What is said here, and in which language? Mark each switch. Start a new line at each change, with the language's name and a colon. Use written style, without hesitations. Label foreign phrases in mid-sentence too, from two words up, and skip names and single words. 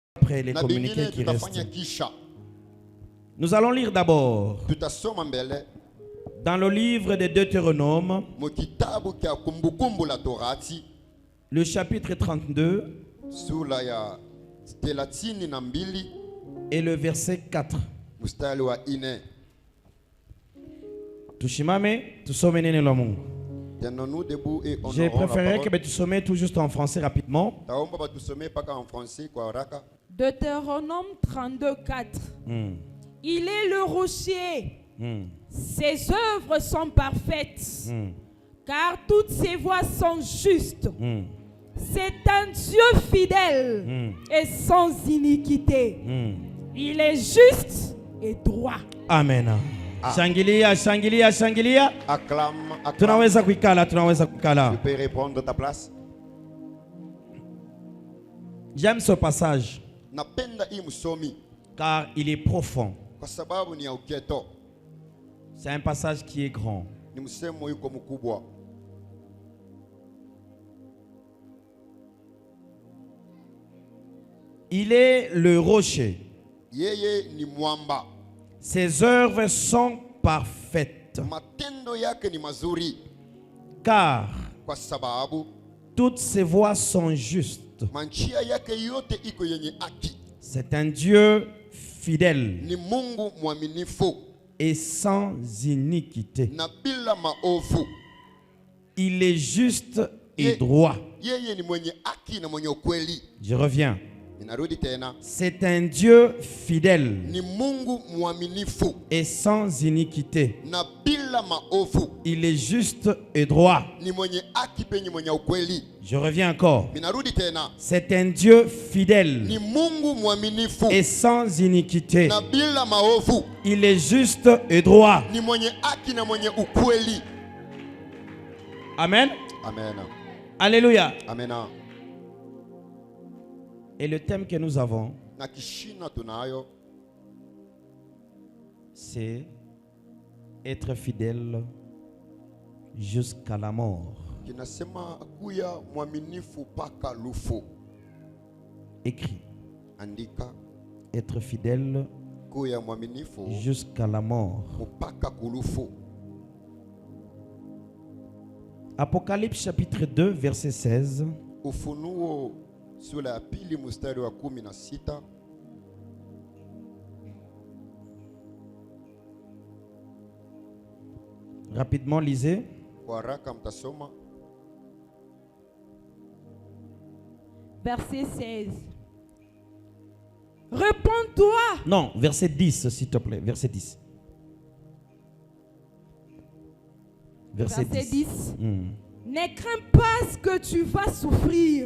French: après les communiqués qui restent. Nous allons lire d'abord dans le livre de Deutéronome, le chapitre 32 et le verset 4.
Swahili: Tushimame, tusome neno la Mungu.
French: J'ai préféré que tu sommes tout juste en français rapidement. Deutéronome 32, 4. Il est le rocher. Ses œuvres sont parfaites. Car toutes ses voies sont justes. C'est un Dieu fidèle et sans iniquité. Il est juste et droit. Amen.
Swahili: Shangilia, shangilia, shangilia.
French: Acclame, acclame.
Swahili: Tunaweza kuikala, tunaweza kukala.
French: Tu peux répondre de ta place. J'aime ce passage
Swahili: Napenda hii msomi
French: car il est profond.
Swahili: kwa sababu ni ya uketo.
French: C'est un passage qui est grand.
Swahili: Ni msemo yuko mkubwa.
French: Il est le rocher.
Swahili: Yeye ni mwamba.
French: Ses œuvres sont parfaites.
Swahili: Matendo yake ni mazuri.
French: Car
Swahili: Kwa sababu
French: toutes ses voies sont justes.
Swahili: manjia yake yote iko yenye haki.
French: C'est un Dieu fidèle
Swahili: Ni Mungu mwaminifu
French: et sans iniquité.
Swahili: na bila maovu.
French: Il est juste et droit.
Swahili: Yeye ni mwenye haki na mwenye ukweli.
French: Je reviens.
Swahili: Ninarudi tena.
French: C'est un Dieu fidèle
Swahili: Ni Mungu mwaminifu
French: et sans iniquité.
Swahili: na bila maovu.
French: Il est juste et droit.
Swahili: Ni mwenye haki penye mwenye ukweli.
French: Je reviens encore.
Swahili: Ninarudi tena.
French: C'est un Dieu fidèle
Swahili: Ni Mungu mwaminifu
French: et sans iniquité.
Swahili: na bila maovu.
French: Il est juste et droit.
Swahili: Ni mwenye haki na mwenye ukweli.
French: Amen. Amen. Alléluia. Amen. Et le thème que nous avons,
Swahili: Na kishina tunayo
French: c'est être fidèle jusqu'à la mort.
Swahili: kinasema kuya mwaminifu paka lufu.
French: Écrit.
Swahili: Andika
French: Être fidèle
Swahili: kuya mwaminifu
French: jusqu'à la mort.
Swahili: mpaka kulufu.
French: Apocalypse chapitre 2 verset 16.
Swahili: Ufunuo sura ya pili mstari wa 16.
French: Rapidement lisez.
Swahili: Kwa haraka mtasoma.
French: Verset 16. Réponds-toi. Non, verset 10 s'il te plaît, verset 10. Verset 10. Ne crains pas ce que tu vas souffrir.